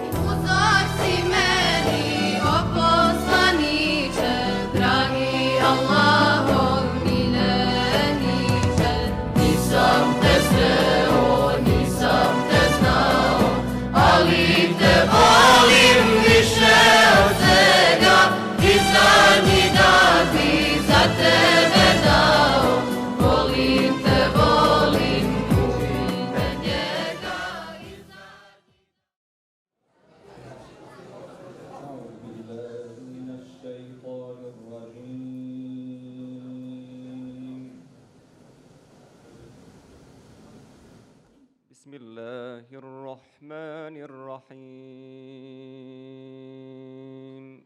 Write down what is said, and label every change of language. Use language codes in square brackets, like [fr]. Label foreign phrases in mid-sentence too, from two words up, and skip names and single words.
[bs] Uzor si meni, o poslaniče, dragi Allahov miljeniče, nisam te sreo, nisam te znao, ali te volim više od svega i zadnji dan bi za tebe dao. Volim te, volim u ime njega i zadnji. [ar] أعوذ بالله من الشيطان الرجيم. بسم الله الرحمن الرحيم.